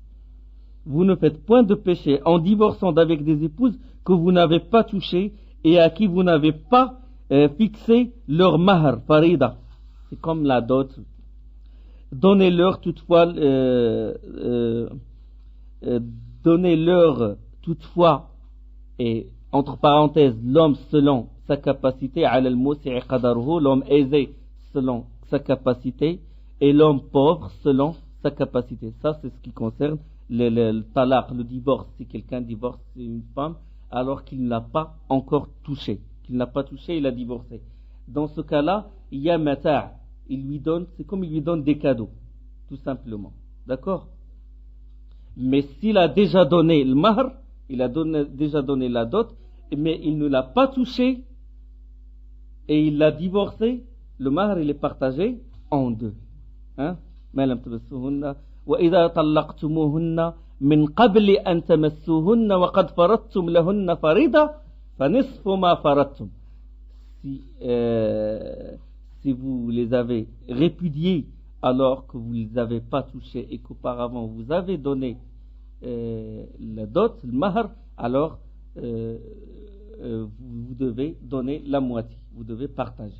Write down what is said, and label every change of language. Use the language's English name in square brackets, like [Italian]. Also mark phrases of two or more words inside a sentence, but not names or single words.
[French] Vous ne faites point de péché en divorçant d'avec des épouses que vous n'avez pas touchées et à qui vous n'avez pas fixé leur [Arabic] مهر، فريضة. [French] C'est comme la dot. Donnez-leur toutefois et entre parenthèses l'homme selon sa capacité [Arabic] على الموسع قدره, [French] l'homme aisé selon sa capacité et l'homme pauvre selon sa capacité. Ça c'est ce qui concerne le talaq, le divorce. Si quelqu'un divorce une femme alors qu'il ne l'a pas encore touché, il a divorcé. Dans ce cas-là, il y a mata', c'est comme il lui donne des cadeaux, tout simplement. D'accord? Mais s'il a déjà donné le mahr, il a déjà donné la dot, mais il ne l'a pas touché et il l'a divorcé, le mahr il est partagé en deux. [Arabic] وإذا طلقتموهن من قبل أن تمسوهن وقد فرضتم لهن فريضة فنصف ما فرضتم. [French] Si vous les avez répudiés alors que vous ne les avez pas touchés et qu'auparavant vous avez donné la dot, le mahr, alors vous devez donner la moitié, vous devez partager.